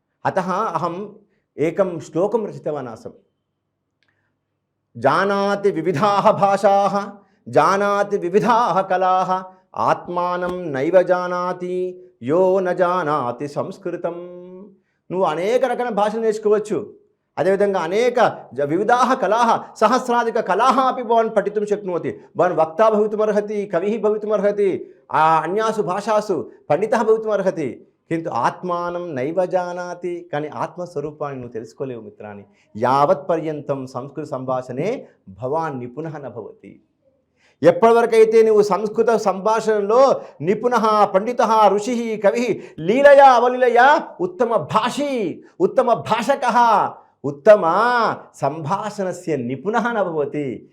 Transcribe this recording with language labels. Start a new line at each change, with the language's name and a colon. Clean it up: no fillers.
Sanskrit: अतः अहम् एकं श्लोकं रचितवान् आसम्. जानाति विविधाः भाषाः, जानाति विविधाः कलाः, ఆత్మానం నైవ జానాతి యో న జానాతి సంస్కృతం.
Telugu: నువ్వు అనేక రకాల భాషలు నేర్చుకోవచ్చు, అదేవిధంగా అనేక
Sanskrit: వివిధాः కళాः సహస్రాధిక కళాः अपि भवान् पठितुं शक्नोति. भवान् वक्ता भवितुमर्हति, कविः भवितुमर्हति, अन्यासु भाषासु पण्डितः भवितुमर्हति. కింటు ఆత్మానం నైవ జానాతి,
Telugu: కానీ ఆత్మస్వరూపాన్ని నువ్వు తెలుసుకోలేవు మిత్రాన్ని.
Sanskrit: యావత్ పర్యంతం సంస్కృత సంభాషణే భవాన్ నిపుణః న భవతి.
Telugu: ఎప్పటివరకైతే నువ్వు సంస్కృత సంభాషణలో
Sanskrit: నిపుణ పండిత ఋషి కవి లీలయా అవలీలయా ఉత్తమ భాషీ ఉత్తమ భాషక ఉత్తమ సంభాషణస్య నిపుణః న భవతి.